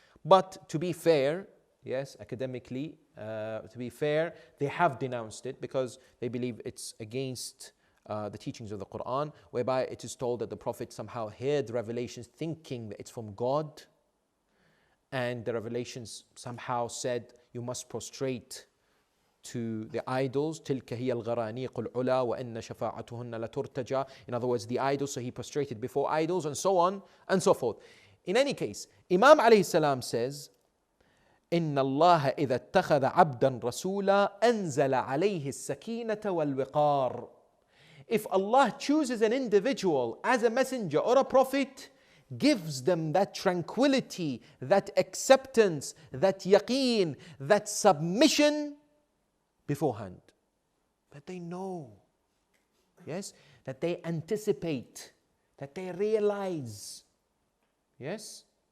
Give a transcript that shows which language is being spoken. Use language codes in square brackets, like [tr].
[en] But to be fair, yes, academically, to be fair, they have denounced it because they believe it's against the teachings of the Qur'an, whereby it is told that the Prophet somehow heard revelations thinking that it's from God, and the revelations somehow said you must prostrate to the idols. [ar] تِلْكَ هِيَ الْغَرَانِيقُ الْعُلَى وَإِنَّ شَفَاعَتُهُنَّ لَتُرْتَجَى. [en] In other words, the idols, so he prostrated before idols, and so on and so forth. In any case, Imam alayhi salam says, [ar] إِنَّ اللَّهَ إِذَا اتَّخَذَ عَبْدًا رَسُولًا أَنزَلَ عَلَيْهِ السَّكِينَةَ وَالْوِقَارَ. [en] If Allah chooses an individual as a messenger or a prophet, gives them that tranquility, that acceptance, that yaqeen, that submission beforehand. That they know, yes, that they anticipate, that they realize. Yes?